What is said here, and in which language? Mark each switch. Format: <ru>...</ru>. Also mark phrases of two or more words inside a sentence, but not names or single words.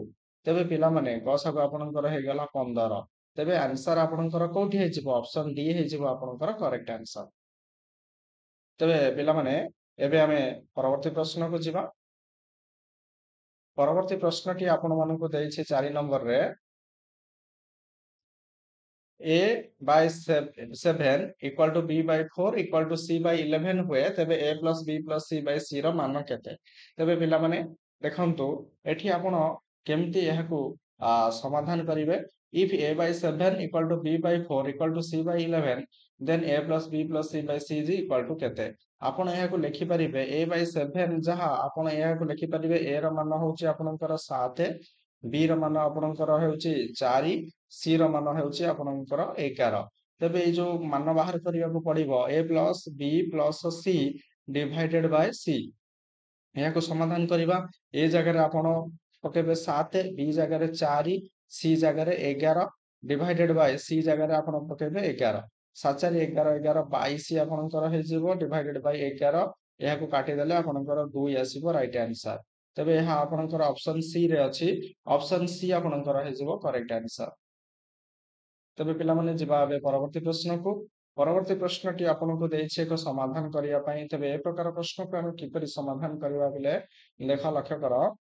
<or>ତେବେ ପିଲାମାନେ ଗସାଗୁ ଆପଣଙ୍କର ହେଇଗଲା 15। ତେବେ ଆନ୍ସର ଆପଣଙ୍କର କୋଉଠି ହେଇଯିବ?</or> <en>option D</en> <or>ହେଇଯିବ ଆପଣଙ୍କର</or> <en>correct answer.</en> <or>ତେବେ ପିଲାମାନେ ଏବେ ଆମେ ପରବର୍ତ୍ତୀ ପ୍ରଶ୍ନକୁ ଯିବା। ପରବର୍ତ୍ତୀ ପ୍ରଶ୍ନଟି ଆପଣମାନଙ୍କୁ ଦେଇଛି 4 ନମ୍ବରରେ।</or> <en>a by 7 equal to b by 4 equal to c by 11</en> <or>ହୁଏ, ତେବେ</or> <en>a plus b plus c by c</en> <or>ର ମାନ କେତେ? ତେବେ ପିଲାମାନେ ଦେଖନ୍ତୁ ଏଠି ଆପଣ କେମିତି ଏହାକୁ ସମାଧାନ କରିବେ।</or> <en>if a by 7 equal to b by 4 equal to c by 11 then a plus b plus c by c is equal to କେତେ?</en> <or>ଆପଣ ଏହାକୁ ଲେଖିପାରିବେ</or> <en>a by 7</en> <or>ଯାହା ଆପଣ ଏହାକୁ ଲେଖିପାରିବେ a ର ମାନ ହଉଛି ଆପଣଙ୍କର 7, b ର ମାନ ଆପଣଙ୍କର ହେଉଛି 4, c ର ମାନ ହେଉଛି ଆପଣଙ୍କର 11। ତେବେ ଏଇ ଯୋଉ ମାନ ବାହାର କରିବାକୁ ପଡିବ</or> <en>a plus b plus c divided by c,</en> <or>ଏହାକୁ ସମାଧାନ କରିବା। ଏ ଜାଗାରେ ଆପଣ ପକେଇବେ 7, b ଜାଗାରେ 4, c ଜାଗାରେ 11</or> <en>divided by c</en> <or>ଜାଗାରେ ଆପଣ ପକେଇବେ 11। 7 4 11 11 22 ଆପଣଙ୍କର ହେଇଯିବ</or> <en>divided by 11।</en> <or>ଏହାକୁ କାଟିଦେଲେ ଆପଣଙ୍କର 2 ଆସିବ</or> <en>right answer.</en> <or>ତେବେ ଏହା ଆପଣଙ୍କର</or> <en>option C</en> <or>ରେ ଅଛି।</or> <en>option C</en> <or>ଆପଣଙ୍କର ହେଇଯିବ</or> <en>correct answer.</en> <or>ତେବେ ପିଲାମାନେ ଯିବା ଏବେ ପରବର୍ତ୍ତୀ ପ୍ରଶ୍ନକୁ। ପରବର୍ତ୍ତୀ ପ୍ରଶ୍ନଟି ଆପଣଙ୍କୁ ଦେଇଛି ଏକ ସମାଧାନ କରିବା ପାଇଁ। ତେବେ ଏ ପ୍ରକାର ପ୍ରଶ୍ନକୁ ଆମେ କିପରି ସମାଧାନ କରିବା ବୋଲେ ଲକ୍ଷ୍ୟ କର।</or>